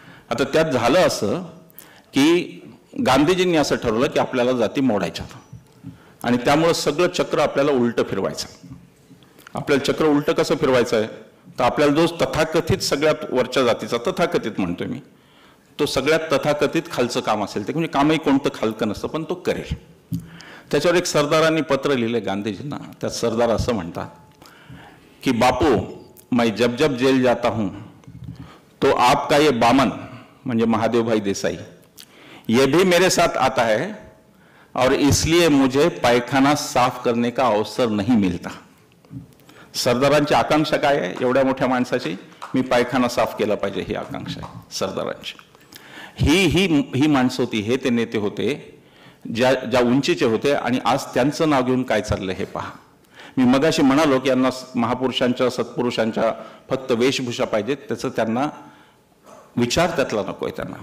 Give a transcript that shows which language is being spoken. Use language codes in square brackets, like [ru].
[mr] आता त्यात झालं असं की गांधीजींनी असं ठरवलं की आपल्याला जाती मोडायच्या आणि त्यामुळं सगळं चक्र आपल्याला उलटं फिरवायचं. आपल्याला चक्र उलटं कसं फिरवायचं आहे तर आपल्याला जो तथाकथित सगळ्यात वरच्या जातीचा तथाकथित म्हणतोय मी, तो सगळ्यात तथाकथित खालचं काम असेल ते म्हणजे कामही कोणतं खालकं नसतं पण तो करेल. त्याच्यावर एक सरदारांनी पत्र लिहिले गांधीजींना. त्यात सरदार असं म्हणतात की [hi] बापू मैं जब जब जेल जाता हूं तो आपका ये बामन म्हणजे महादेव भाई देसाई ये भी मेरे साथ आता है और इसलिए मुझे पायखाना साफ करने का अवसर नहीं मिलता. [mr] सरदारांची आकांक्षा काय आहे एवढ्या मोठ्या माणसाची, मी पायखाना साफ केला पाहिजे ही आकांक्षा आहे सरदारांची. ही माणसं होती, हे ते नेते होते ज्या उंचीचे होते. आणि आज त्यांचं नाव घेऊन काय चाललंय हे पहा. मी मगाशी म्हणालो की यांना महापुरुषांच्या सत्पुरुषांच्या फक्त वेशभूषा पाहिजेत, त्याचं त्यांना विचार त्यातला नको आहे त्यांना.